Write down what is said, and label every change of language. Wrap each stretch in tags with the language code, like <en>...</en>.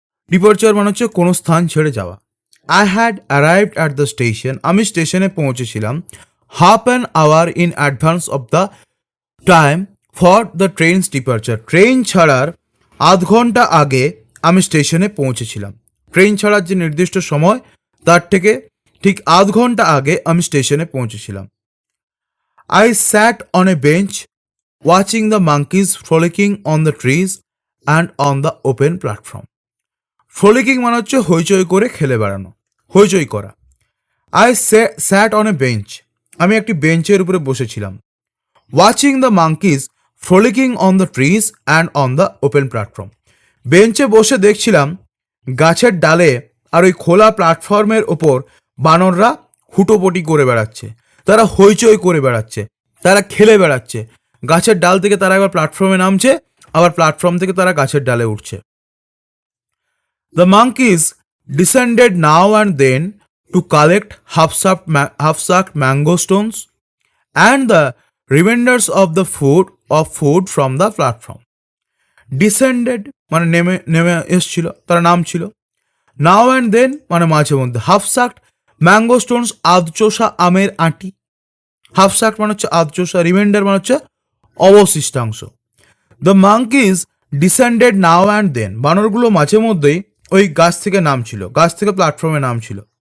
<bn>Departure মানে হচ্ছে কোনো স্থান ছেড়ে যাওয়া।</bn> <en>I had arrived at the station,</en> <bn>আমি স্টেশনে পৌঁছেছিলাম</bn> <en>half an hour in advance of the time for the train's departure,</en> <bn>train ছাড়ার আধ ঘন্টা আগে আমি স্টেশনে পৌঁছেছিলাম। ট্রেন ছাড়ার যে নির্দিষ্ট সময়, তার থেকে ঠিক আধ ঘন্টা আগে আমি স্টেশনে পৌঁছেছিলাম।</bn> <en>I sat on a bench watching the monkeys frolicking on the trees and on the open platform.</en> <bn>ফ্রলিকিং মানে হচ্ছে হইচই করে খেলে বেড়ানো, হইচই করা।</bn> <en>I sat on a bench,</en> <bn>আমি একটি বেঞ্চের উপরে বসেছিলাম।</bn> <en>watching the monkeys frolicking on the trees and on the open platform,</en> <bn>বেঞ্চে বসে দেখছিলাম গাছের ডালে আর ওই খোলা প্ল্যাটফর্মের ওপর বানররা হুটোপটি করে বেড়াচ্ছে, তারা হইচই করে বেড়াচ্ছে, তারা খেলে বেড়াচ্ছে। গাছের ডাল থেকে তারা একবার প্ল্যাটফর্মে নামছে, আবার প্ল্যাটফর্ম থেকে তারা গাছের ডালে উঠছে।</bn> <en>The monkeys descended now and then to collect half-sucked mango stones and the remainders of the food from the platform. Descended মানে</en> <bn>নেমে এসছিল, তারা নামছিল।</bn> <en>now and then</en> <bn>মানে মাঝে মধ্যে।</bn> <en>half sucked mango stones</en> <bn>আধচোষা আমের আঁটি।</bn> <en>half sucked</en> <bn>মানে হচ্ছে আধচোষা, রিমাইন্ডার মানে হচ্ছে অবশিষ্টাংশ।</bn> <en>the monkeys descended now and then,</en> <bn>বানরগুলো মাঝে মধ্যেই ওই গাছ থেকে নামছিল, গাছ থেকে প্ল্যাটফর্মে নামছিল।</bn>